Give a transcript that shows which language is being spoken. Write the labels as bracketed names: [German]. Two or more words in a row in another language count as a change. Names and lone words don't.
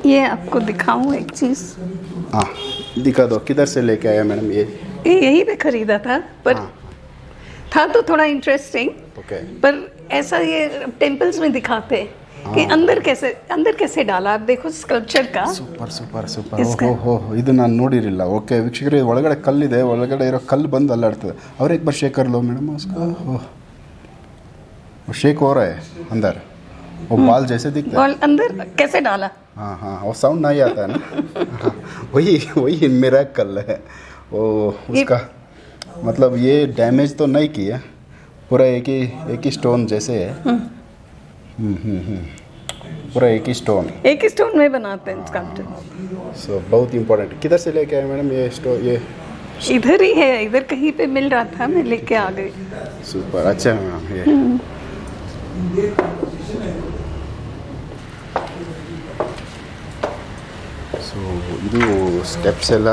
[Hindi] ये आपको दिखाऊं एक चीज़? हाँ दिखा दो। किधर से लेके आया मैडम ये? यही पे खरीदा था, पर था तो थोड़ा इंटरेस्टिंग। ओके। पर ऐसा ये टेम्पल्स में दिखाते हैं कि अंदर कैसे डाला। आप देखो स्कल्पचर का। [English] super super super. [Kannada] ಓಹೋ, ಇದು ನಾನು ನೋಡಿರಲಿಲ್ಲ. ಓಕೆ ವೀಕ್ಷಕರೇ, ಒಳಗಡೆ ಕಲ್ಲಿದೆ, ಒಳಗಡೆ ಇರೋ ಕಲ್ಲು ಬಂದು ಅಲ್ಲಾಡ್ತದೆ. [Hindi] और एक बार शेक कर लो मैडम उसका. वो शेक हो रहा है अंदर, वो बाल जैसे दिखता है. और अंदर कैसे डाला? हाँ हाँ, वो साउंड नहीं आता है ना. हाँ, वही मेरा कल है वो. उसका मतलब ये डैमेज तो नहीं किया, पूरा एक ही स्टोन जैसे है. पूरा एक ही स्टोन में बनाते हैं स्कल्पचर. सो बहुत इम्पोर्टेंट. किधर से लेके आए मैडम ये स्टोन? ये इधर ही है, इधर कहीं पे मिल रहा था, मैं लेके आ गई. सुपर. अच्छा है मैडम ये. सो [Kannada] ಇದು ಸ್ಟೆಪ್ಸ್ ಎಲ್ಲ